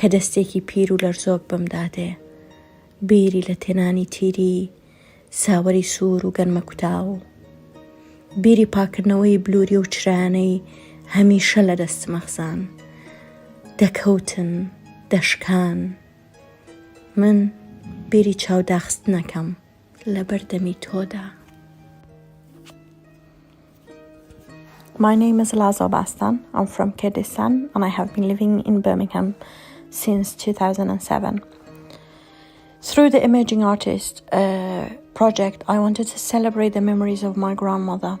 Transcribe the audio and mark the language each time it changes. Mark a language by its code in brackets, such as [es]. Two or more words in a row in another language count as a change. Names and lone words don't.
[ckb] دەستێکی پیر و لەرزۆک بەمدادێ بیری لە تێنانی تیری ساوەری سوور و گەرمە کوتاو بیری پاکردنەوەی بلووری و چرایانەی هەمیشە لە دەستمەخزان دەکەوتن دەشکان من بیری چاوداخستنەکەم لە بەردەمی تۆدا. [en] My name is Lazo Bastan. I'm from Kurdistan and I have been living in Birmingham since 2007. Through the Emerging Artist project, I wanted to celebrate the memories of my grandmother.